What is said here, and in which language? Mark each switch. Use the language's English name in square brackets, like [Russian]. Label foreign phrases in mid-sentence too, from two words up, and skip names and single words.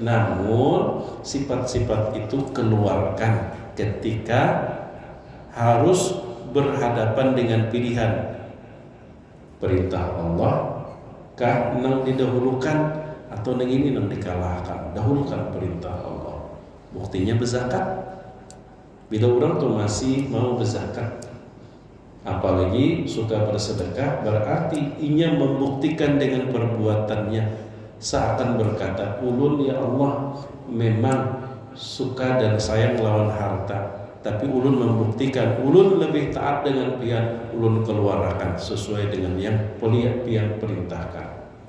[Indonesian] Namun sifat-sifat itu keluarkan ketika harus berhadapan dengan pilihan perintah Allah kah nang didahulukan atau nang ini nang dikalahkan. Dahulukan perintah Allah. Buktinya berzakat. Bila orang tuh masih mau berzakat, apalagi suka bersedekah, berarti ia membuktikan dengan perbuatannya, seakan berkata, ulun ya Allah memang suka dan sayang lawan harta, tapi ulun membuktikan ulun lebih taat dengan pian, ulun keluarkan sesuai dengan yang pian perintahkan.